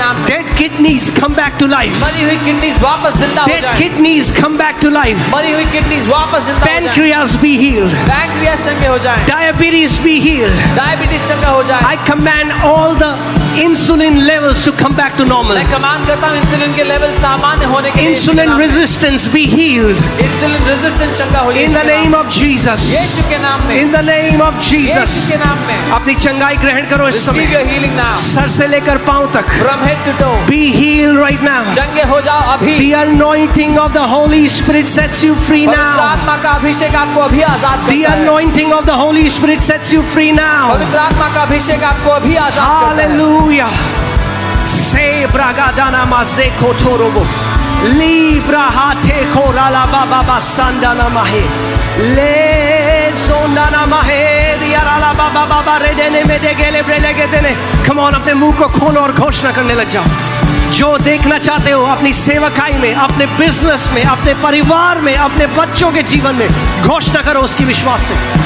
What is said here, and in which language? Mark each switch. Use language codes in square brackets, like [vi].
[en] Dead kidneys come back to life. Dead kidneys come back to life. Pancreas be healed. Diabetes be healed. I command all the insulin levels to come back to normal. [hi] मैं command करता हूँ insulin के level सामान्य होने के लिए। [en] Insulin resistance be healed. [hi] Insulin resistance चंगा हो [en] In the name of Jesus. [hi] यीशु के नाम में। [en] In the name of Jesus. [hi] यीशु के नाम में। अपनी चंगाई ग्रहण करो इस समय। [en] Receive your healing now. [hi] Sir से लेकर पांव तक। [en] From head to toe. Be healed right now. [hi] चंगे हो जाओ अभी। [en] The anointing of the Holy Spirit sets you free [hi] पवित्र [en] now. [hi] आत्मा का अभिषेक आपको अभी आजाद [en] The [hi] करता है। [en] anointing of the Holy Spirit sets you free now. [hi] पवित्र आत्मा का अभिषेक आपको अभी आजाद करता है। Hallelujah. Se bragadana maze kotorobo. Libra hate korala baba basandana mahe. Le zondana mahe diarala baba baba redene में देगेले ब्रेलेगे देने। [en] Come on, [hi] अपने मुंह को खोलो और घोषणा करने लग जाओ। जो देखना चाहते हो अपनी सेवकाई में, अपने बिजनेस में, अपने परिवार में, अपने बच्चों के जीवन में, घोषणा करो उसकी विश्वास से।